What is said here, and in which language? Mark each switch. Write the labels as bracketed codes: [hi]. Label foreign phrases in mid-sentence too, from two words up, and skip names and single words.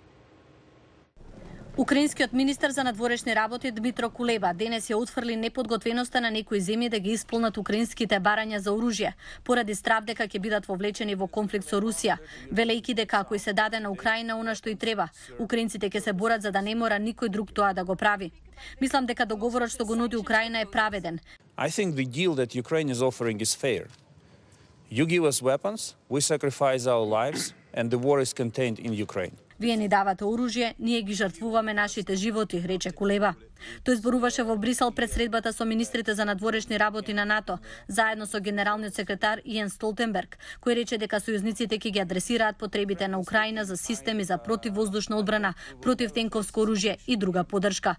[mk] Украинскиот министер за надворешни работи Дмитро Кулеба денес ја утврли неподготвеноста на некои земји да ги исполнат украинските барања за оружје, поради страв дека ќе бидат вовлечени во конфликт со Русија, велејќи дека ако се даде на Украина она што и треба, украинците ќе се борат за да не мора никој друг тоа да го прави. Мислам дека договорот што го нуди Украина е праведен. [en] I think the deal that Ukraine is offering is fair. You give us weapons, we sacrifice our lives, and the war is contained in Ukraine. [mk] Вие ни давате оружје, ние ги жртвуваме нашите животи, рече Кулеба. Тој зборуваше во Брисел пред средбата со министрите за надворешни работи на НАТО, заедно со генералниот секретар Јен Столтенберг, кој рече дека сојузниците ќе ги адресираат потребите на Украина за системи за противвоздушна одбрана, противтенковско оружје и друга поддршка.